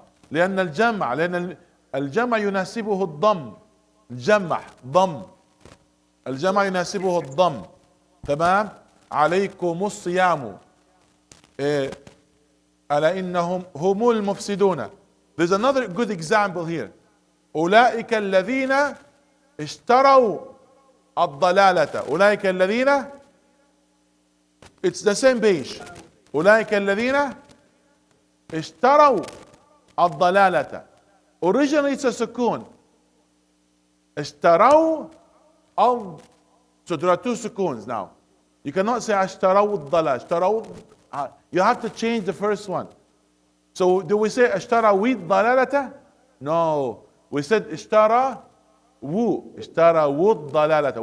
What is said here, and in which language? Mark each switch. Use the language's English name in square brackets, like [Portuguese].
[Arabic] لأن الجمع يناسبه الضم. الجمع ضم. الجمع يناسبه الضم. تمام؟ عليكم الصيام. ألا إنهم هم المفسدون. [English] There's another good example here. [Arabic] أولئك الذين اشتروا الضلالة. أولئك الذين, [English] it's the same page. [Arabic] أولئك الذين اشتروا الضلالة. [English] Originally it's a sukun. [Arabic] اشتروا أو, [English] so there are two sukuns now. You cannot say [Arabic] اشتروا الضلالة. اشتروا, [English] you have to change the first one. So do we say [Arabic] اشتروا الضلالة? [English] No. We said [Arabic] اشترى الضلالة.